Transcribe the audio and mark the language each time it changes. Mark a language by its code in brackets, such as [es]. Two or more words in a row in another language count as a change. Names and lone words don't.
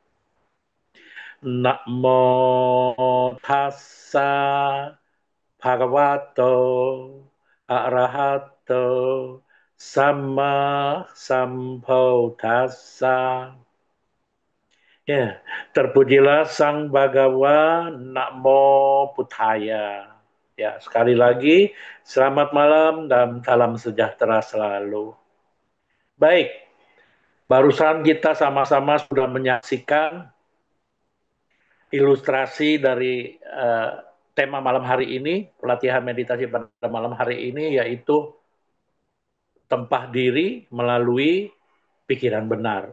[pi] Namo tassa bhagavato arahato sama sambuddhassa. [id] Ya, terpujilah Sang Bhagawa, [pi] Namo Buddhaya. [id] Ya, sekali lagi selamat malam dan salam sejahtera selalu. Baik, barusan kita sama-sama sudah menyaksikan ilustrasi dari tema malam hari ini, pelatihan meditasi pada malam hari ini yaitu tempah diri melalui pikiran benar.